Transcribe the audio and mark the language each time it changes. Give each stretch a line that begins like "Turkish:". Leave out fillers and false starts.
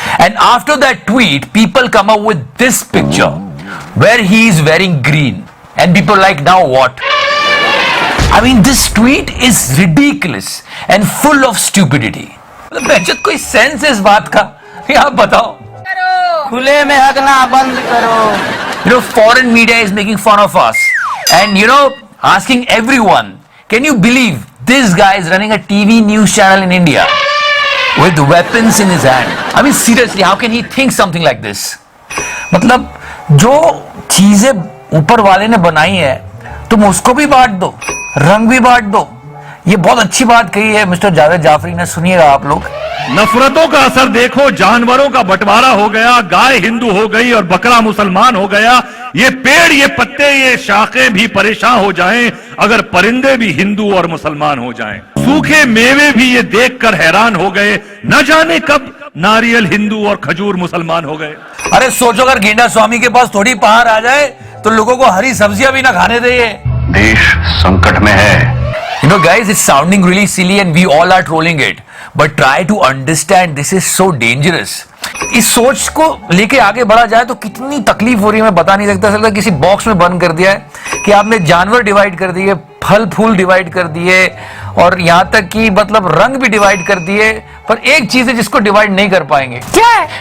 English: And after that tweet, people come up with this picture where he is wearing green. And people like, now what? I mean, this tweet is ridiculous and full of stupidity.
Hindi: बेचत कोई sense है इस बात का? ये आप बताओ। खुले में हगना बंद करो।
English: You know, foreign media is making fun of us. And you know, asking everyone, can you believe this guy is running a TV news channel in India with weapons in his hand? I mean, seriously, how can he think something like this?
Hindi: मतलब जो चीजें ऊपर वाले ने बनाई है तुम उसको भी बांट दो, रंग भी बांट दो। ये बहुत अच्छी बात कही है मिस्टर जावेद जाफरी ने, सुनिएगा आप लोग। नफरतों का असर देखो, जानवरों का बंटवारा हो गया, गाय हिंदू हो गई और बकरा मुसलमान हो गया। ये पेड़, ये पत्ते, ये शाखें भी परेशान हो जाएं अगर परिंदे भी हिंदू और मुसलमान हो जाएं। सूखे मेवे भी ये देखकर हैरान हो गए, न जाने कब नारियल हिंदू और खजूर मुसलमान हो गए। अरे सोचो अगर गेंडा स्वामी के पास थोड़ी पहाड़ आ जाए तो लोगों को हरी सब्जियां भी ना खाने दे। देश संकट में है।
English: You know, guys, it's sounding really silly and we all are trolling it. But try to understand, this is so dangerous.
Hindi: इस सोच को लेके आगे बढ़ा जाए तो कितनी तकलीफ हो रही है मैं बता नहीं सकता। लगता है किसी बॉक्स में बंद कर दिया है कि आपने जानवर डिवाइड कर दिए, फल फूल डिवाइड कर दिए और यहाँ तक कि मतलब रंग भी डिवाइड कर दिए, पर एक चीज है जिसको डिवाइड नहीं कर पाएंगे। क्या?